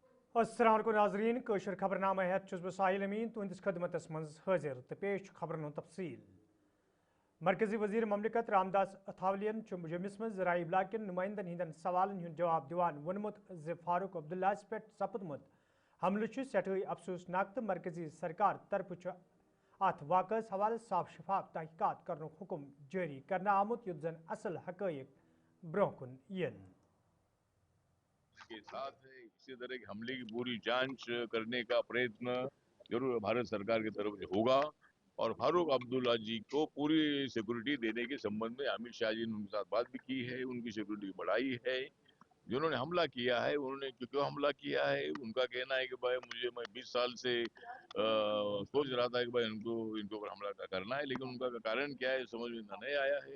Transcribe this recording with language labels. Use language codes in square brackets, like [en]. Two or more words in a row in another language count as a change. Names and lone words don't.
[ar] السلام عليكم [ks] नाज़रीन कशर खबरनामा हेत छुस बह साहिल अमीन तुहंदिस खदमतस मज हाजिर तो पेश खबरन हुंद तफसील। मरकजी वजीर ममलिकत रामदास अथावलियन जम्मिस मज ज़राई इबलाग के नुमाइंदन हिंदन सवालन हुंद जवाब दिवान वोनमुत ज़ फारूक अब्दुल्ला पे सपदमुत हमले सठई अफसोसनाक तो मरकजी सरकार तरफ अत वाक़स हवाले साफ शफाफ तहकीकात करनुक हुक्म जारी करना आमुत युत जन असल हक़ाइक़ ब्रोह कुन यन [hi] के साथ है इसी तरह के हमले की पूरी जांच करने का प्रयत्न जरूर भारत सरकार की तरफ से होगा और फारूक अब्दुल्ला जी को पूरी सिक्योरिटी देने के संबंध में अमित शाह जी ने उनके साथ बात भी की है, उनकी सिक्योरिटी बढ़ाई है। जिन्होंने हमला किया है उन्होंने क्यों हमला किया है, उनका कहना है कि भाई मैं 20 साल से सोच रहा था कि भाई इनको ऊपर हमला करना है, लेकिन उनका कारण क्या है समझ में नहीं आया है।